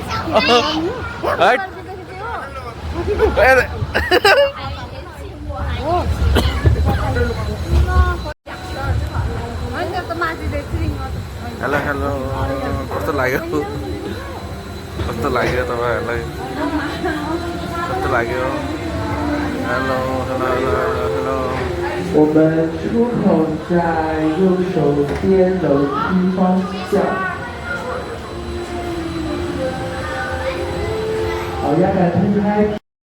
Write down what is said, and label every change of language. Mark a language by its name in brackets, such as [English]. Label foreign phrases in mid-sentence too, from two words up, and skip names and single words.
[Vietnamese] Đấy. Đấy. [English] Hello, hello. [Nepali] कस्तो लाग्यो तपाईँहरूलाई कस्तो लाग्यो [English] hello hello hello hello [Chinese] 我们出口在右手边楼梯方向。好，压杆推开。